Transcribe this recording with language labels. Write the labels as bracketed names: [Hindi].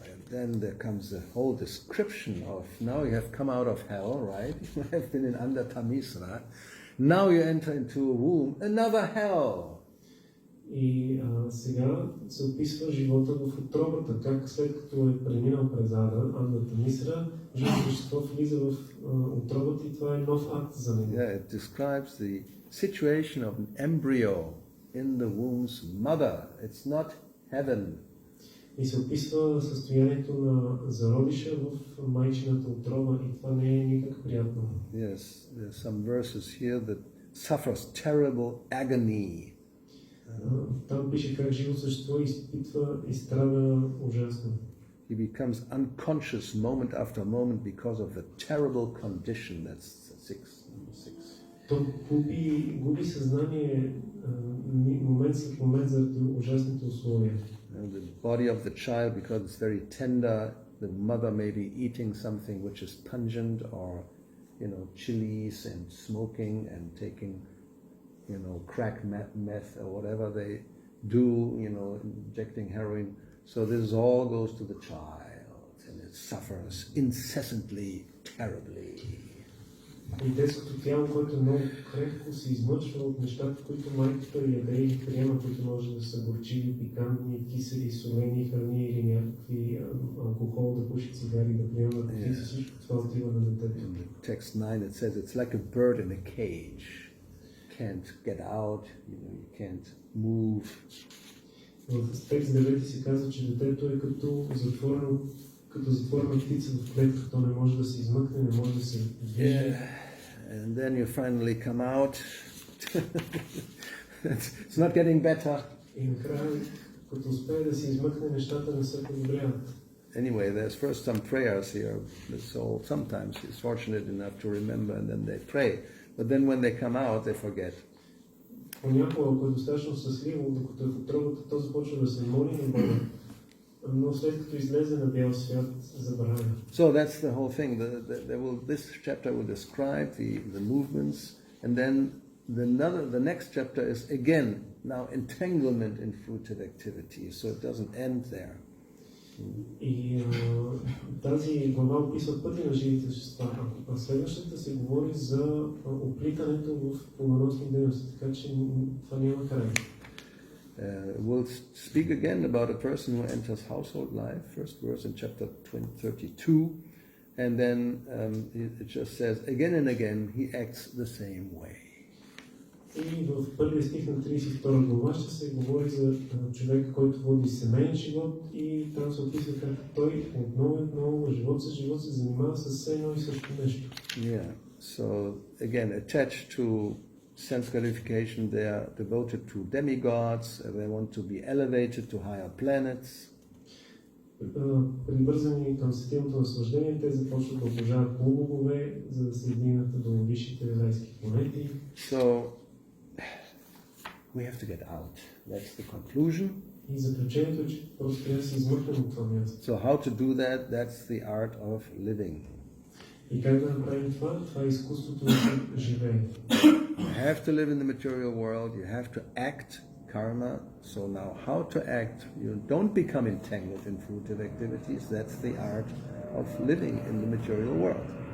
[English] Then there comes the whole description of, now you have come out of hell, right? You have been in under Tamisra. Now you enter into a womb, another hell. [Bulgarian] И сега се описва живота в утробата, как след като е преминал през Андата Мисра, живото същество влиза в утробата и това е нов акт за него. [English] Yeah, it describes the situation of an embryo in the womb's mother. It's not heaven. [Bulgarian] И се описва състоянието на зародиша в майчината утроба и това не е никак приятно. [English] Yes, there's some verses here that suffers terrible agony. [Bulgarian] Там пише как живо същество изпитва и страда ужасно. [English] He becomes unconscious moment after moment because of the terrible condition. That's number 6. [Bulgarian] То губи съзнание момент след момент заради ужасните условия. [English] The body of the child, because it's very tender, the mother may be eating something which is pungent or, chilies and smoking and taking, crack meth or whatever they do, injecting heroin. So this all goes to the child and it suffers incessantly, terribly. [Bulgarian] И детското тяло, което много крехко се измъчва от нещата, които майката яде или приема, които може да са горчиви, пикантни, кисели, солени храни или някакви алкохол, да пуши цигари, да приема наркотици, всичко това отива на детето. [English] In text 9 it says it's like a bird in a cage. Can't get out, you can't move. [Bulgarian] В текст 9 се казва, че детето е като затворена птица в клетка, то не може да се измъкне, не може да се движи. [English] And then you finally come out. It's not getting better. [Bulgarian] И накрая, като успее да се измъкне, нещата не се подобряват. [English] Anyway, there's first some prayers here. So sometimes he's fortunate enough to remember and then they pray. But then when they come out, they forget. [Bulgarian] Понякога, ако е достатъчно щастливо, докато е в утробата, то започва да се моли на Бога. Но след като излезе на бял свят, забравя. [English] So that's the whole thing. This chapter will describe the movements, and then the next chapter is again now entanglement in fruitive activities. So it doesn't end there. [Bulgarian] И тази глава описва пътя на живите същества, а следващата се говори за оплитането в плодоносни дейности, така че това няма край. [English] We'll speak again about a person who enters household life, first verse in chapter 32, and then it just says, again and again, he acts the same way. [Bulgarian] И в първия стих на 32 глава ще се говори за човека, който води семейен живот и там се описва как той отново, живот за живот се занимава с едно и също нещо. [English] Yeah, so again, attached to sense gratification, they are devoted to demigods, they want to be elevated to higher planets. [Bulgarian] Привързани към сетивното наслаждение, те започват да обожават полубогове, за да се издигнат до висшите райски планети. [English] So, we have to get out. That's the conclusion. [Bulgarian] И заключението е, че просто трябва да се измъкнем от това място. [English] So how to do that? That's the art of living. [Bulgarian] И как да направим това? Това е изкуството да живеем. [English] You have to live in the material world. You have to act karma. So now how to act, you don't become entangled in fruitive activities. That's the art of living in the material world.